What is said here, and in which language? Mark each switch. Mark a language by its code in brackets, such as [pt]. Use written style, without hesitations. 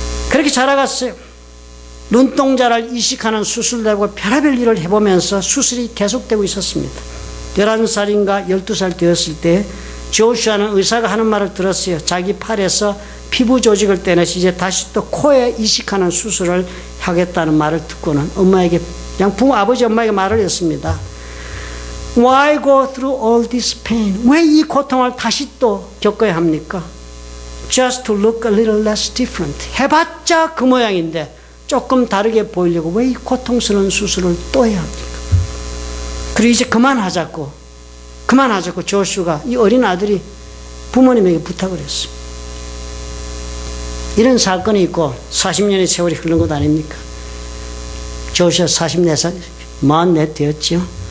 [ko] 그렇게 자라갔어요. 눈동자를 이식하는 수술도 하고 별의별 일을 해보면서 수술이 계속되고 있었습니다. 11살인가 12살 되었을 때 조슈아는 의사가 하는 말을 들었어요. 자기 팔에서 피부 조직을 떼내서 이제 다시 또 코에 이식하는 수술을 하겠다는 말을 듣고는 엄마에게, 그냥 아버지 엄마에게 말을 했습니다. [en] Why go through all this pain? [ko] 왜 이 고통을 다시 또 겪어야 합니까? [en] Just to look a little less different. [ko] 해봤자 그 모양인데 조금 다르게 보이려고 왜 이 고통스러운 수술을 또 해야 합니까? 그리고 이제 그만하자고 조슈가, 이 어린 아들이 부모님에게 부탁을 했어요. 이런 사건이 있고 40년의 세월이 흐른 것 아닙니까? 조슈아 44살, 44 되었죠.